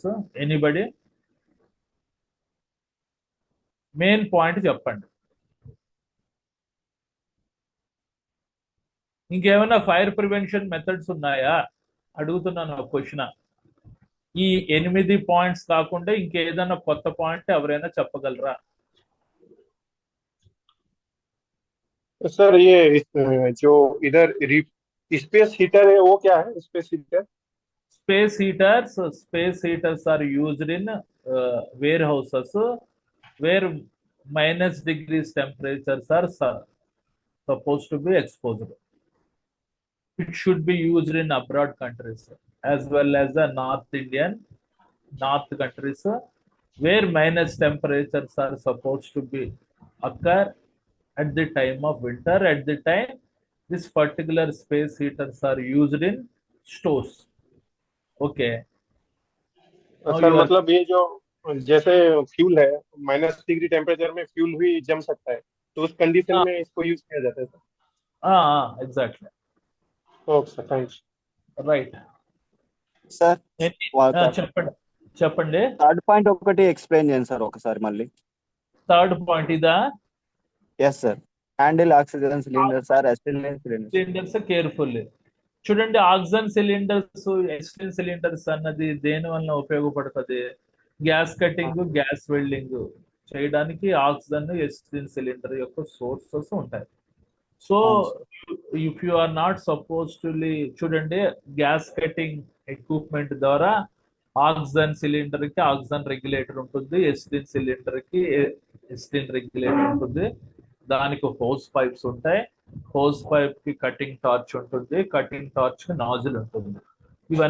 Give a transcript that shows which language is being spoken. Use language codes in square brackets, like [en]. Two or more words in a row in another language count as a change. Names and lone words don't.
[en] anybody main point [te] చెప్పండి. ఇంకేమైనా [en] fire prevention methods [te] ఉన్నాయా అడుగుతున్నాను ఒక క్వశ్చన్. ఈ 8 పాయింట్స్ కాకుండా ఇంకేదైనా కొత్త పాయింట్ ఎవరైనా చెప్పగలరా? [hi] सर ये जो इधर [en] space heater [hi] है वो क्या है? [en] space heater Space heaters are used in warehouses where -degrees temperatures are supposed to be exposed. It should be used in abroad countries as well as the north countries where minus temperatures are supposed to be occur at the time of winter. At the time, this particular space heaters are used in stores. Okay. [hi] सर मतलब ये जो जैसे फ्यूल है [en] -degree temperature [hi] में फ्यूल भी जम सकता है, तो उस कंडीशन में इसको यूज किया जाता है सर? [en] Exactly. [hi] ओके सर, थैंक्स. [en] Right. [te] సార్ చెప్పండి. [en] third point [te] ఒకటి ఎక్స్ప్లెయిన్ చేయండి సార్ ఒకసారి మళ్ళీ. [en] third point [te] ఇదా? [en] yes sir. handle oxygen cylinders or acetylene cylinders carefully. [te] చూడండి, [en] oxygen cylinders, acetylene cylinders [te] అన్నది దేని వల్ల ఉపయోగపడుతుంది? [en] gas cutting, gas welding [te] చేయడానికి [en] oxygen acetylene cylinder [te] యొక్క సోర్సెస్ ఉంటాయి. [en] so if you are not suppose to [te] చూడండి, [en] gas cutting equipment [te] ద్వారా [en] oxygen cylinder [te] కి [en] oxygen regulator [te] ఉంటుంది, [en] acetylene cylinder [te] కి [en] acetylene regulator [te] ఉంటుంది. దానికి [en] hose pipes [te] ఉంటాయి, [en] hose pipe [te] కి [en] cutting torch [te] ఉంటుంది, [en] cutting torch [te] కి నాజిల్ ఉంటుంది.